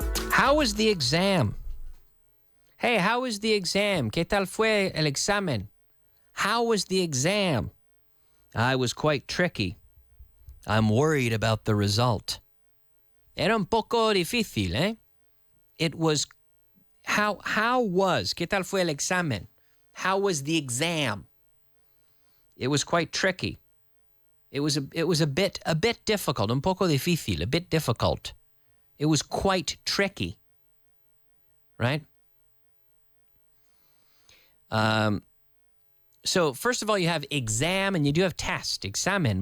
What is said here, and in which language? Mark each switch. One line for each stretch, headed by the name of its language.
English: How was the exam? Hey, how was the exam?
Spanish: ¿Qué tal fue el examen?
English: How was the exam? I was quite tricky. I'm worried about the result.
Spanish: Era un poco difícil, eh?
English: It was, how was,
Spanish: ¿qué tal fue el examen?
English: How was the exam? It was quite tricky. It was a bit difficult,
Spanish: un poco difícil,
English: a bit difficult. It was quite tricky, right? So first of all, you have exam and you do have test, examen.